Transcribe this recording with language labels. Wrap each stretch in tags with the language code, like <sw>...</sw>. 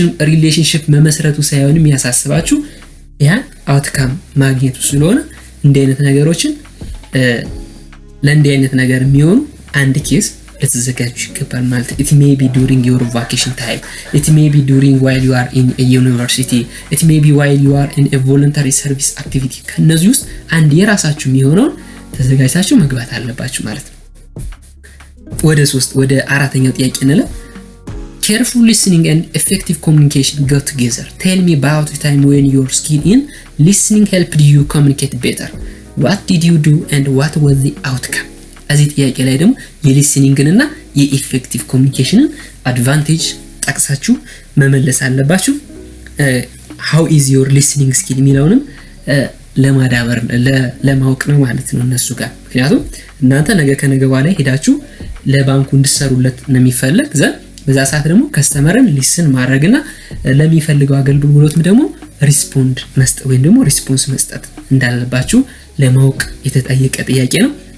<am>ሪሌሽንሺፕ መመስረቱ ሳይሆን የሚያሳስባችሁ ያን አውትካም ማግኘቱ ስለሆነ እንደ አይነት ነገሮችን ለእንዲህ አይነት ነገር የሚሆኑ አንድ ኬስ ልትዘጋጁ ይገባል ማለት ነው።</am> <en>it may be during your vacation time, it may be during while you are in a university, it may be while you are in a voluntary service activity.</en> <am>ከነዚህ ውስጥ አንድ የራሳችሁ የሚሆነውን ተዘጋጅታችሁ መግባት አለባችሁ ማለት ነው። ወደ አራተኛው ጥያቄ እንለ</am> <en>careful listening and effective communication go together. Tell me about the time when your skill in listening helped you communicate better. What did you do and what was the outcome?</en> <am>እዚህ ጥያቄ ላይ ደግሞ የሊስኒንግን እና የኢፌክቲቭ ኮሙኒኬሽንን አድቫንቴጅ ጠቅሳችሁ መመለስ አለባችሁ።</am> <en>how is your listening skill</en> <am>የሚለውንም ለማዳበር ለማወቅ ነው ማለት ነው እነሱ ጋር። ምክንያቱም እናንተ ነገ ከነገ በኋላ ሄዳችሁ ለባንኩ እንድትሰሩለት ነው የሚፈልግ በዛ ሰዓት ደግሞ ከስተመርን ሊስን ማድረግና ለሚፈልገው አገልግሎትም ደግሞ ሪስፖንድ መስጠት ወይም ደግሞ ሪስፖንስ መስጠት እንዳለባችሁ ለማወቅ የተጠየቀ ጥያቄ ነው።</am>